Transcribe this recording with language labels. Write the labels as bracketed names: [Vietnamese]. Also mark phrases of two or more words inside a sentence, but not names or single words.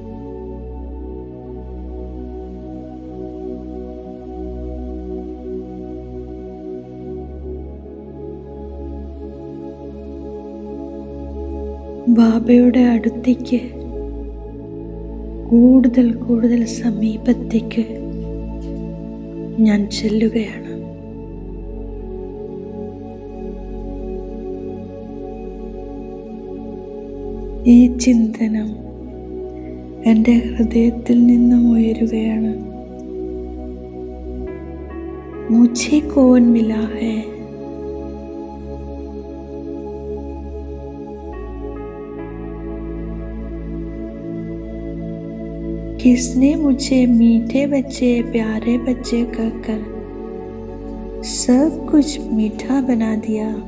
[Malayalam] ബാബയുടെ അടുത്തേക്ക് കൂടുതൽ കൂടുതൽ സമീപത്തേക്ക് ഞാൻ ചെല്ലുകയാണ്. ഈ ചിന്തനം എൻ്റെ ഹൃദയത്തിൽ നിന്നും ഉയരുകയാണ്. [Hindi] മുझे कौन मिला है, किसने मुझे मीठे बच्चे प्यारे बच्चे कहकर सब कुछ मीठा बना दिया।